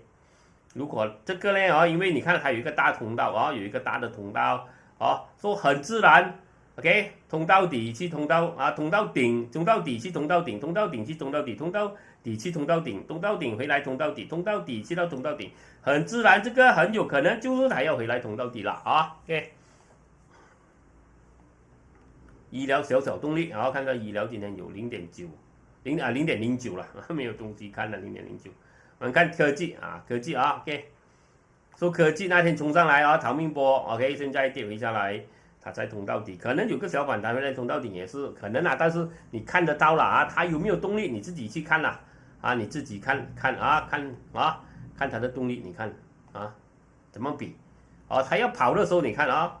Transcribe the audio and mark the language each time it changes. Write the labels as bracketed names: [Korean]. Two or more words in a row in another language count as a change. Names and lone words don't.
[Chinese] 如果這個呢因為你看它有一個大通道有一個大的通道說很自然 ，OK， 通道底去通道通道頂，通道底去通道頂，通道頂去通道底，通道底去通道頂，通道頂回來通道底，通道底去到通道頂，很自然，這個很有可能就是它要回來通道底了OK。醫療小動力，然後看到醫療今天有0.09了，沒有東西看了0.09。我們看科技OK， 說科技那天衝上來逃命波 OK， 現在跌回下來，它在通道底，可能有個小反彈回來通道底也是可能但是你看得到了它有沒有動力你自己去看了你自己看看它的動力，你看怎麼比它要跑的時候你看